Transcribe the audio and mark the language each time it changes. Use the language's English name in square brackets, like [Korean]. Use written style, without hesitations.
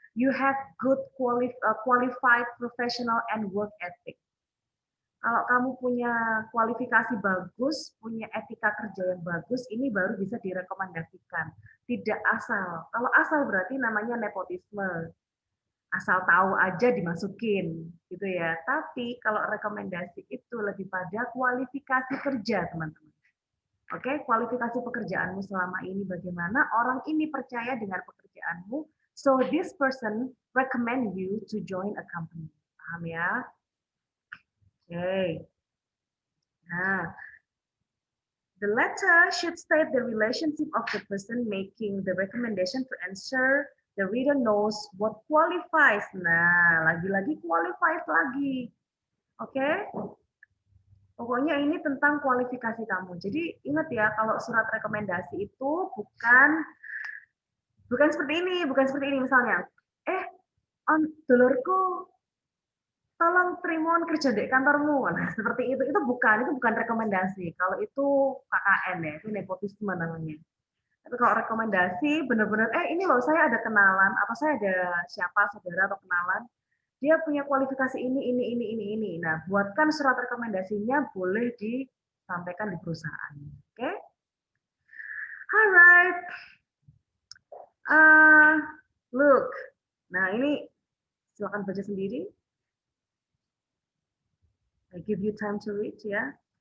[English] You have good qualified professional and work ethic. [Indonesian] Kalau kamu punya kualifikasi bagus, punya etika kerja yang bagus, ini baru bisa direkomendasikan. Tidak asal. Kalau asal berarti namanya nepotisme. Asal tahu aja dimasukin, gitu ya. Tapi kalau rekomendasi itu lebih pada kualifikasi kerja, teman-teman. Oke, kualifikasi pekerjaanmu selama ini bagaimana? Orang ini percaya dengan pekerjaanmu, [English] so this person recommend you to join a company. [Indonesian] Paham ya? Oke. [English] Nah, the letter should state the relationship of the person making the recommendation to ensure the reader knows what qualifies. [Indonesian] Nah, lagi-lagi qualifies lagi. Oke? Pokoknya ini tentang kualifikasi kamu. Jadi ingat ya, kalau surat rekomendasi itu bukan seperti ini misalnya. [Javanese] On dulurku tolong trimon kerja di kantormu. [Indonesian] Nah, seperti itu bukan rekomendasi. Kalau itu KKN ya, itu nepotisme namanya. Tapi kalau rekomendasi benar-benar ini loh saya ada kenalan, apa saya ada siapa saudara atau kenalan, dia punya kualifikasi ini. Nah, buatkan surat rekomendasinya boleh disampaikan di perusahaan. Oke? [English] Okay? Alright. Look. [Indonesian] Nah, ini silakan baca sendiri. [English] I give you time to read ya.